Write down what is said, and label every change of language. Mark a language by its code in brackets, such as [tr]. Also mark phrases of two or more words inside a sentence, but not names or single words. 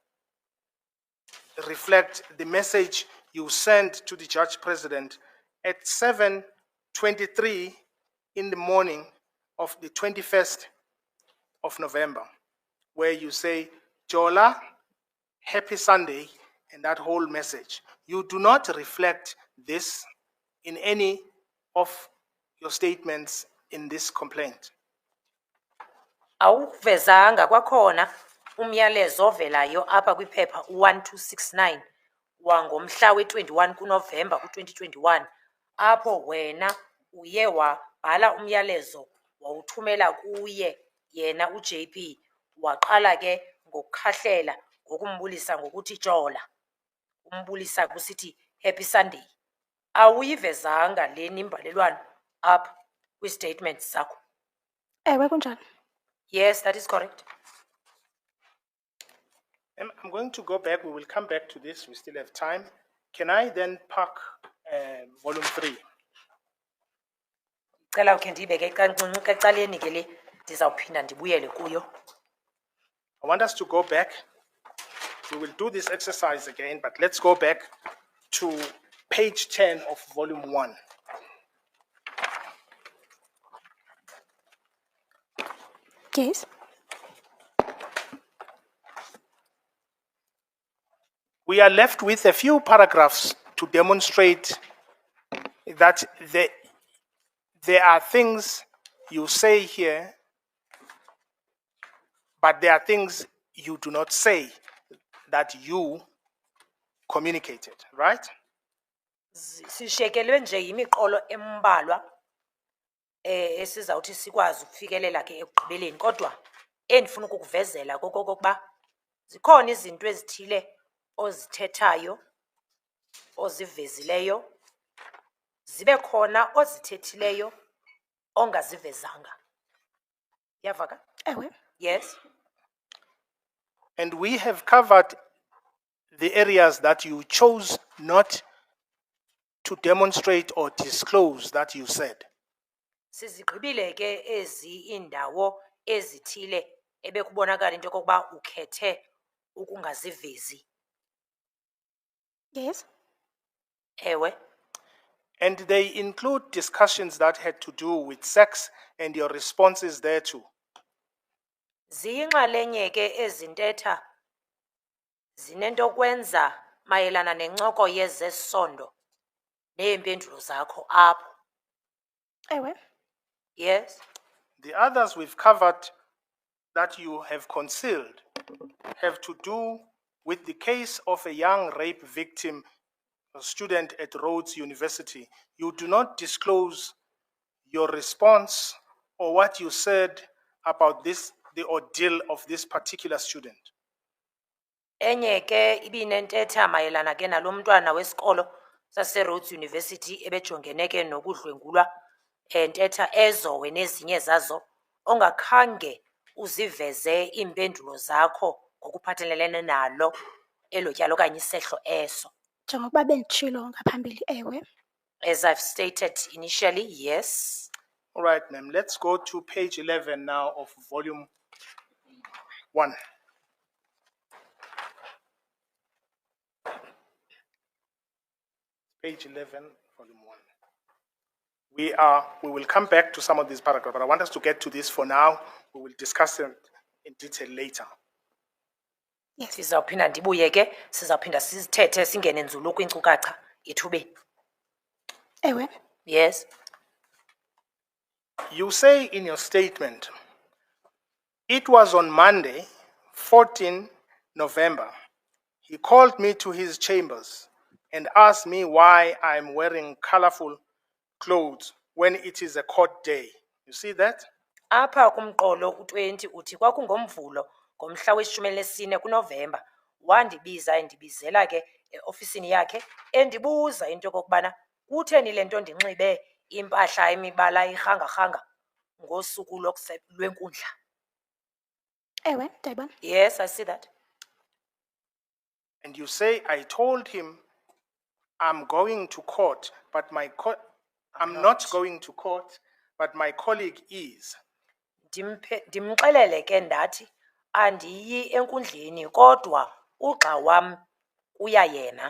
[en] reflect the message you sent to the judge president at 7:23 in the morning of the 21st of November, where you say, Jola, happy Sunday, and that whole message. You do not reflect this in any of your statements in this complaint. [xh] Awuvezanga kwakhona umyalezo ovelayo apha kwiphepha 1269 wangomhla we-21 kuNovemba ku-2021 apho wena uye wabhala umyalezo wawuthumela kuye yena uJP waqala ke ngokukhahlela ngokumbulisa ngokuthi Jola, umbulisa kusithi [en] happy Sunday. [xh] Awuyivezanga le nimbalelwano apha kwi-statements zakho? Ewe kunjalo. [en] Yes, that is correct. I'm going to go back. We will come back to this. We still have time. Can I then park volume 3? [xh] Cela ukhe ndiyibeke kancinci ecaleni ke le ndizawuphinda ndibuyele kuyo. [en] I want us to go back. We will do this exercise again, but let's go back to page 10 of volume 1. Yes. We are left with a few paragraphs to demonstrate that there are things you say here, but there are things you do not say that you communicated, right? [xh] Sishekelwe nje yimiqolo embalwa esizawuthi sikwazi ukufikelela ke ekugqibeleni, kodwa endifuna ukukuvezela kokokuba zikhona izinto ezithile ozithethayo ozivezileyo, zibe khona ozithethileyo ongazivezanga. Yavaka? Ewe. [en] Yes. And we have covered the areas that you chose not to demonstrate or disclose that you said. [xh] Sizigqibile ke ezi indawo ezithile ebekubonakala into yokokuba ukhethe ukungazivezi. [en] Yes. [xh] Ewe. [en] And they include discussions that had to do with sex and your responses thereto. [xh] Ziyinxalenye ke ezintetha zinento kwenza mayelana nencoko yezesondo neempendulo zakho apho. Ewe. [en] Yes. The others we've covered that you have concealed have to do with the case of a young rape victim, a student at Rhodes University. You do not disclose your response or what you said about this, the ordeal of this particular student. [xh] Enye ke ibinentetha mayelana ke nalo mntwana wesikolo sase Rhodes University ebejongene ke nokudlwengulwa, entetha ezo wena ezinye zazo ongakhange uziveze iimpendulo zakho ngokuphathelene nalo elo tyalo okanye isehlo eso. Njengokuba benditshilo ngaphambili, ewe. [en] As I've stated initially, yes. All right, ma'am, let's go to page 11 now of volume 1. Page 11, volume 1. We will come back to some of these paragraphs, but I want us to get to this for now. We will discuss them in detail later. Yes. [xh] Sizawuphinda ndibuye ke sizawuphinda sizithethe singene nzulu kwinkcukacha ethubeni. Ewe. [en] Yes. You say in your statement, it was on Monday, 14 November, He called me to his chambers and asked me why I'm wearing colorful clothes when it is a court day. You see that? [xh] Apha kumqolo u-20 uthi kwakungomvulo ngomhla we-14 kuNovemba wandibiza endibizela ke eofisini yakhe endibuza into yokokubana kutheni le nto ndinxibe impahla emibala irhanga-rhanga ngosuku lwenkundla. Ewe, ndiyayibona. [en] Yes, I see that. And you say, I told him I'm going to court, but I'm not going to court, but my colleague is. [xh] Ndimxelele ke ndathi andiyi enkundleni kodwa ugxa wam uya yena.